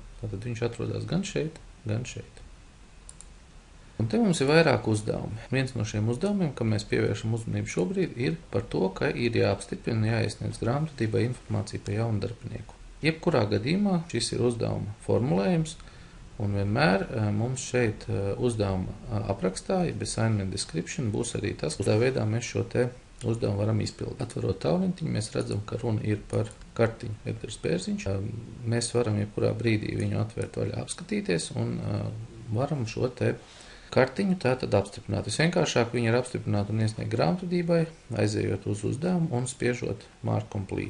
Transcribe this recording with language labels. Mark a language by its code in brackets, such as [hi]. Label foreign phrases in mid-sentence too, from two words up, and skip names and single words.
[lv] Tātad viņš atrodas gan šeit, gan šeit. Un te mums ir vairāk uzdevumi. Viens no šiem uzdevumiem, kam mēs pievēršam uzmanību šobrīd, ir par to, ka ir jāapstiprina, jāiesniedz grāmatvedībai informācija par jaunu darbinieku. Jebkurā gadījumā šis ir uzdevuma formulējums, un vienmēr mums šeit uzdevuma aprakstā, jeb [en] assignment description, [lv] būs arī tas, kādā veidā mēs šo te uzdevumu varam izpildīt. Atverot tālruni, mēs redzam, ka runa ir par kartiņu Edgars Bērziņš. Mēs varam jebkurā brīdī viņu atvērt vaļā, apskatīties un varam šo te kartiņu tātad apstiprināt. Visvienkāršāk viņa ir apstiprināta un iesniegt grāmatvedībai, aizejot uz uzdevumu un spiežot [en] Mark Complete.